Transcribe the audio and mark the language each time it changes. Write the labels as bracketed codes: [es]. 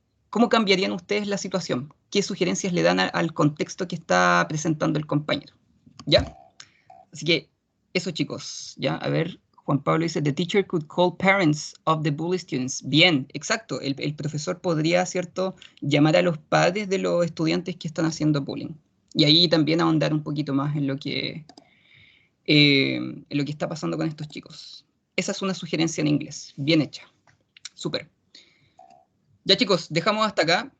[es] ¿Cómo cambiarían ustedes la situación? ¿Qué sugerencias le dan al contexto que está presentando el compañero? ¿Ya? Así que eso, chicos, ¿ya? A ver, Juan Pablo dice, [en] the teacher could call parents of the bully students. [es] Bien, exacto. El profesor podría, ¿cierto?, llamar a los padres de los estudiantes que están haciendo bullying. Y ahí también ahondar un poquito más en lo que está pasando con estos chicos. Esa es una sugerencia en inglés. Bien hecha. Súper. Ya, chicos, dejamos hasta acá.